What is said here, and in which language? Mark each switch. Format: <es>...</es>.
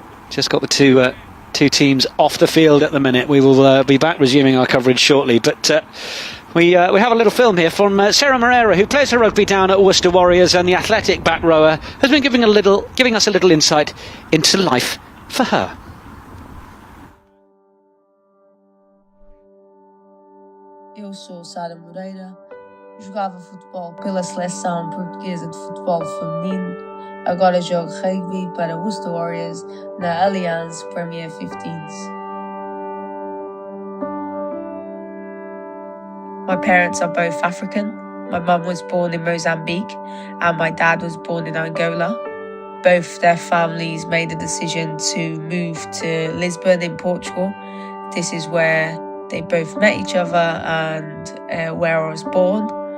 <en>Just got the two teams off the field at the minute. We will be back resuming our coverage shortly. But we have a little film here from Sarah Moreira, who plays her rugby down at Worcester Warriors, and the athletic back rower has been giving us a little insight into life for her.</en> <pt>Eu sou Sara Moreira, jogava futebol pela seleção portuguesa de futebol feminino, agora jogo rugby para Worcester Warriors na Allianz Premier 15s.</pt> <en>My parents are both African. My mum was born in Mozambique and my dad was born in Angola. Both their families made the decision to move to Lisbon in Portugal. This is where they both met each other and where I was born.</en>